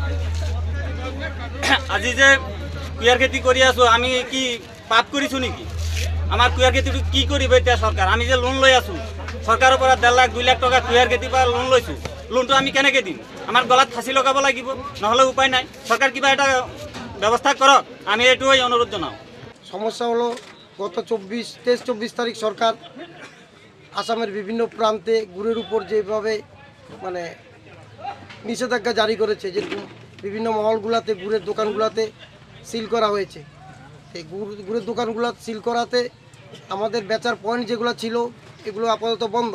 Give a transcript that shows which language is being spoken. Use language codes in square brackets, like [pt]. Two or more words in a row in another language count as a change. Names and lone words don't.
[as] আজি যে কুঁহিয়াৰ খেতি কৰি আছোঁ, আমি কি পাপ কৰিছোঁ নেকি? আমাৰ কুঁহিয়াৰ খেতিটো কি কৰিব এতিয়া চৰকাৰ? আমি যে লোন লৈ আছোঁ চৰকাৰৰ পৰা 1.5 লাখ 2 লাখ টকা কুঁহিয়াৰ খেতিৰ পৰা লোন লৈছোঁ। লোনটো আমি কেনেকৈ দিম? আমাৰ গলাত ফাঁচি লগাব লাগিব, নহ'লে উপায় নাই। চৰকাৰ কিবা এটা ব্যৱস্থা কৰক, আমি এইটোৱে অনুৰোধ জনাওঁ। [bn] সমস্যা হলো গত 23-24 তারিখ সরকার আসামের বিভিন্ন প্রান্তে গুড়ের উপর যেভাবে মানে নিষেধাজ্ঞা জারি করেছে, যেরকম বিভিন্ন মহলগুলোতে গুড়ের দোকানগুলোতে সিল করা হয়েছে। এই গুড়ের দোকানগুলো সিল করাতে আমাদের বেচার পয়েন্ট যেগুলো ছিল এগুলো আপাতত বন্ধ।